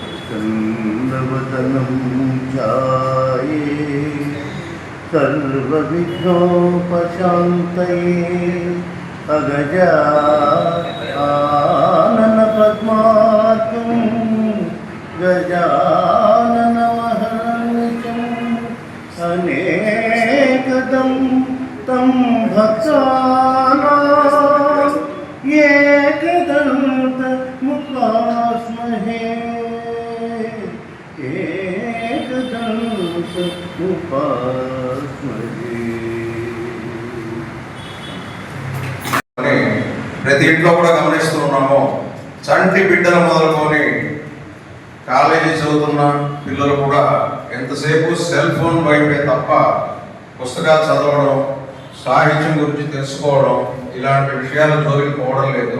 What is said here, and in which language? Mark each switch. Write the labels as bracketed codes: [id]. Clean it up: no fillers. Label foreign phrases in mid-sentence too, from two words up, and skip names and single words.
[sa] चंद्रवदनं ध्याये सर्वविघ्नोपशान्तये अगजा आनन पद्मार्कं गजाननमहर्निशम् अनेकदं तं भक्तानां एकदन्तमुपास्महे [te] ప్రతి ఇంట్లో కూడా గమనిస్తూ ఉన్నాము. చంటి బిడ్డలు మొదలుకొని కాలేజీ చదువుతున్న పిల్లలు కూడా ఎంతసేపు సెల్ ఫోన్ వైపే తప్ప పుస్తకాలు చదవడం, సాహిత్యం గురించి తెలుసుకోవడం ఇలాంటి విషయాలు జోలికి పోవడం లేదు.